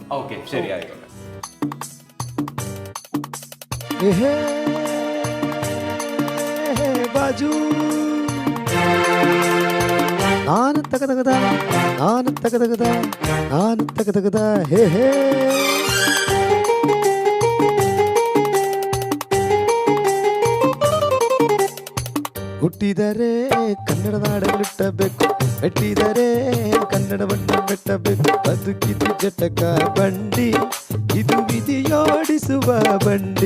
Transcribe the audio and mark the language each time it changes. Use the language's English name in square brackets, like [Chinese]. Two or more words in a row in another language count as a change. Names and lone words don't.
[Malayalam] ഓക്കെ, ശരി, ആയിക്കോട്ടെ. ബാജു നാന തകതകത നാന തകതകത നാന തകതകത ഹേ ഹേ [Kannada] ಹುಟ್ಟಿದರೆ ಕನ್ನಡ ನಾಡಲಿಟ್ಟಬೇಕು, ಮೆಟ್ಟಿದರೆ ಕನ್ನಡ ಬಣ್ಣ ಮೆಟ್ಟಬೇಕು. ಬದುಕಿದು ಜಟಕ ಬಂಡಿ, ಇದು ವಿಧಿಯೋಡಿಸುವ ಬಂಡಿ.